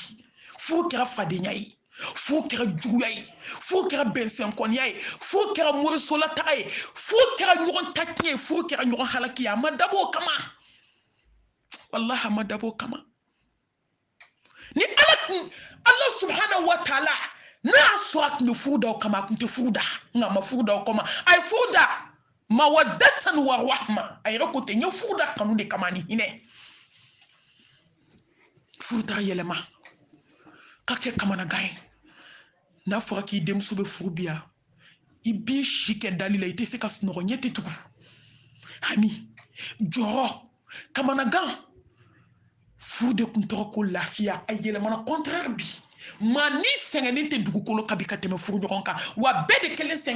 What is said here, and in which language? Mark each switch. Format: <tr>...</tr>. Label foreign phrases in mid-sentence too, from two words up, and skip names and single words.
<bm>furu kɛra fadenya ye furu kɛra juguya ye furu kɛra bɛnsɛnkɔniya ye furu kɛra morisolataga ye furu kɛra ɲɔgɔn takiɲɛ ye furu kɛra ɲɔgɔn halaki ye a ma dabɔ o kama wallahi a ma dabɔ o kama ni ala</bm> <ar>سبحانه وتعالى</ar> <bm>n'a y'a sɔrɔ a tun bɛ furu da o kama a tun tɛ furu da nka a ma furu da o kama a ye furu da</bm> <ar>مودة ورحمة</ar> <bm>a yɛrɛ ko ten n ye furu da kanu de kama ni hinɛ furu taga yɛlɛma ka kɛ kamanagan ye n'a fɔra k'i denmuso bɛ furu bi yan i b'i si kɛ dali la i tɛ se ka sunɔgɔ ɲɛ tɛ tugu hami jɔrɔ kamanagan furu de tun tɔgɔ ko lafiya a yɛlɛmana contraire bi maa ni sɛgɛnnen tɛ dugukolo kan bi ka tɛmɛ furu ɲɔgɔn kan wa bɛɛ de kelen sɛgɛn</bm>